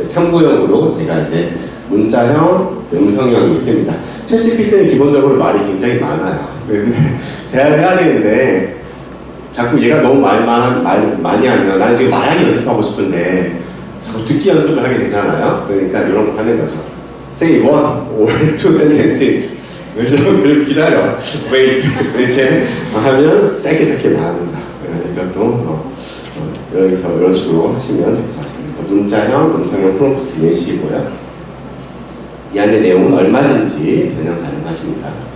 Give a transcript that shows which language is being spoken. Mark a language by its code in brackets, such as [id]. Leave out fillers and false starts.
[ko] 참고용으로 제가 이제 문자형, 음성형이 있습니다. 챗GPT는 기본적으로 말이 굉장히 많아요. 그런데 대화를 해야 되는데, 자꾸 얘가 너무 말 많이 하면, 나는 지금 말하기 연습하고 싶은데, 자꾸 듣기 연습을 하게 되잖아요. 그러니까 이런 거 하는 거죠. [en] Say one or two sentences. [ko] 그리고 기다려. wait. 이렇게 하면 짧게 말합니다. 이것도 이런 식으로 하시면 될 것 같습니다. 문자형, 음성형 프롬프트 예시고요. 이 안의 내용은 얼마든지 변형 가능하십니다.